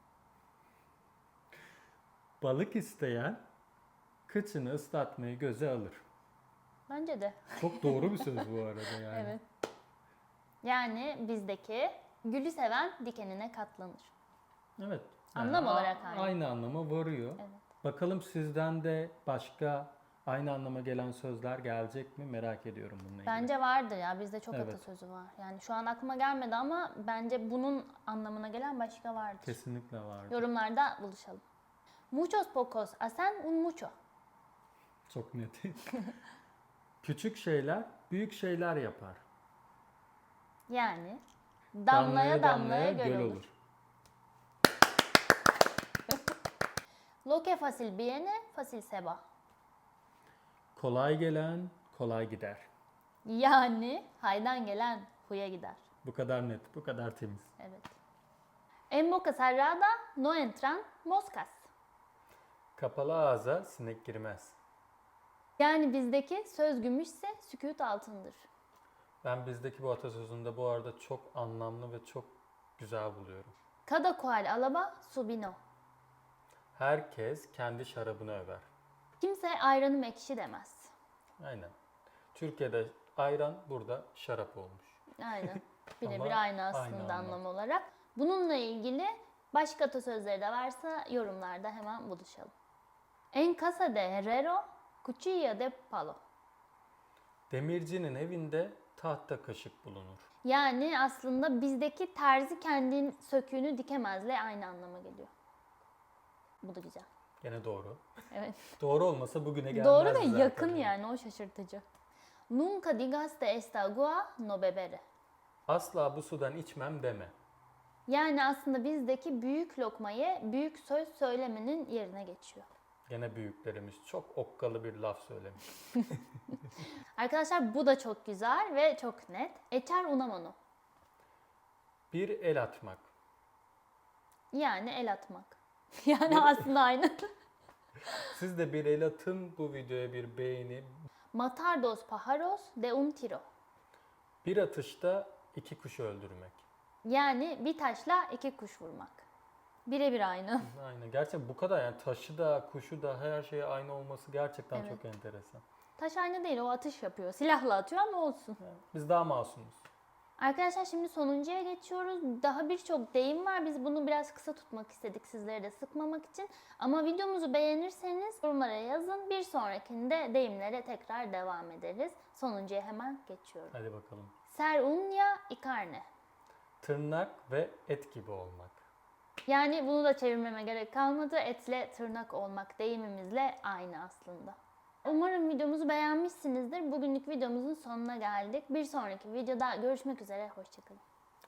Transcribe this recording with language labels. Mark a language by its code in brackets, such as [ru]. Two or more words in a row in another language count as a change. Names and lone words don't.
[tr] Balık isteyen kıçını ıslatmayı göze alır. Bence de. Çok doğru bir söz bu arada yani. Evet. Yani bizdeki gülü seven dikenine katlanır. Evet. Anlam olarak aynı. Aynı anlama varıyor. Evet. Bakalım sizden de başka aynı anlama gelen sözler gelecek mi, merak ediyorum bununla ilgili. Bence vardır ya, bizde çok Evet. atasözü var. Yani şu an aklıma gelmedi ama bence bunun anlamına gelen başka vardır. Kesinlikle var. Yorumlarda buluşalım. [es] Muchos pocos hacen un mucho. [tr] Çok net. Küçük şeyler büyük şeyler yapar. Yani damlaya damlaya göl olur. [es] Lo que fácil viene, fácil se va. [tr] Kolay gelen kolay gider. Yani haydan gelen huya gider. Bu kadar net, bu kadar temiz. Evet. [es] En boca cerrada no entran moscas. [tr] Kapalı ağza sinek girmez. Yani bizdeki söz gümüşse sükût altındır. Ben bizdeki bu atasözünde bu arada çok anlamlı ve çok güzel buluyorum. [es] Cada cual alaba su vino. [tr] Herkes kendi şarabını över. Kimse ayranım ekşi demez. Aynen. Türkiye'de ayran, burada şarap olmuş. Aynen. Birebir Ama aynı aslında aynı anlam olarak. Bununla ilgili başka atasözleri de varsa yorumlarda hemen buluşalım. [es] En casa de herrero, cuchilla de palo. [tr] Demircinin evinde tahta kaşık bulunur. Yani aslında bizdeki terzi kendin söküğünü dikemezle aynı anlama geliyor. Bu da güzel. Gene doğru. Evet. Doğru olmasa bugüne gelmezdi Doğru ve zaten. yakın yani, o şaşırtıcı. [es] Nunca digas de esta agua no beberé. [tr] Asla bu sudan içmem deme. Yani aslında bizdeki büyük lokmayı büyük söz söylemenin yerine geçiyor. Gene büyüklerimiz çok okkalı bir laf söylemiş. Arkadaşlar bu da çok güzel ve çok net. [es] Echar una mano. [tr] Bir el atmak. Yani el atmak. Yani aslında aynı. Siz de bir el atın, bu videoya bir beğeni. [es] Matar dos pájaros de un tiro. [tr] Bir atışta 2 kuşu öldürmek. Yani bir taşla 2 kuş vurmak. Birebir aynı. Aynen. Gerçekten bu kadar, yani taşı da kuşu da her şeye aynı olması gerçekten Evet. çok enteresan. Taş aynı değil, o atış yapıyor. Silahla atıyor ama olsun. Biz daha masumuz. Arkadaşlar şimdi sonuncuya geçiyoruz. Daha birçok deyim var. Biz bunu biraz kısa tutmak istedik sizleri de sıkmamak için. Ama videomuzu beğenirseniz yorumlara yazın. Bir sonrakinde deyimlere tekrar devam ederiz. Sonuncuya hemen geçiyorum. Hadi bakalım. [es] Ser unya y carne. [tr] Tırnak ve et gibi olmak. Yani bunu da çevirmeme gerek kalmadı. Etle tırnak olmak deyimimizle aynı aslında. Umarım videomuzu beğenmişsinizdir. Bugünlük videomuzun sonuna geldik. Bir sonraki videoda görüşmek üzere. Hoşçakalın.